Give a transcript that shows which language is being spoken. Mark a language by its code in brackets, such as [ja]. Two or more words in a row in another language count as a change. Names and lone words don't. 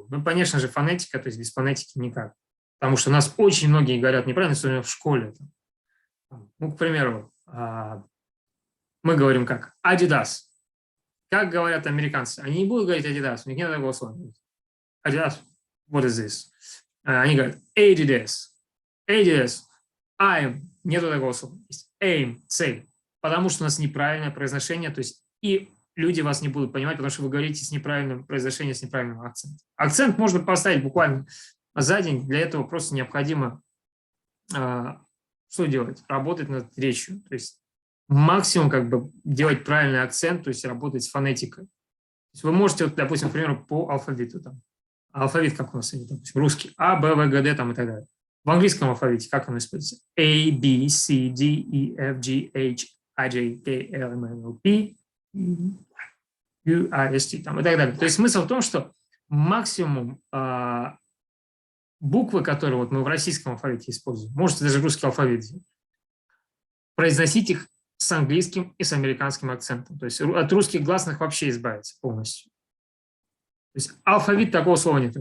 [ru] Ну, конечно же, фонетика, то есть без фонетики никак. Потому что у нас очень многие говорят неправильно, особенно в школе. Ну, к примеру, мы говорим как Adidas. как говорят американцы, они не будут говорить Adidas, у них нет такого слова. Adidas, [en] what is this? [ru] Они говорят Adidas, Adidas, I'm, нету такого слова. Aim, цель. Потому что у нас неправильное произношение, то есть и люди вас не будут понимать, потому что вы говорите с неправильным произношением, с неправильным акцентом. Акцент можно поставить буквально за день, для этого просто необходимо что делать? Работать над речью, то есть максимум как бы делать правильный акцент, то есть работать с фонетикой. То есть вы можете, вот, допустим, к примеру, по алфавиту, там, алфавит как у нас, допустим, русский, А, Б, В, Г, Д там, и так далее. В английском алфавите как он используется? [en] A, B, C, D, E, F, G, H, I, J, K, L, M, N, O, P, U, I, S, [ru] T там, и так далее. То есть смысл в том, что максимум буквы, которые вот мы в российском алфавите используем, можете даже русский алфавит взять, произносить их с английским и с американским акцентом. То есть от русских гласных вообще избавиться полностью. То есть алфавит, такого слова нет.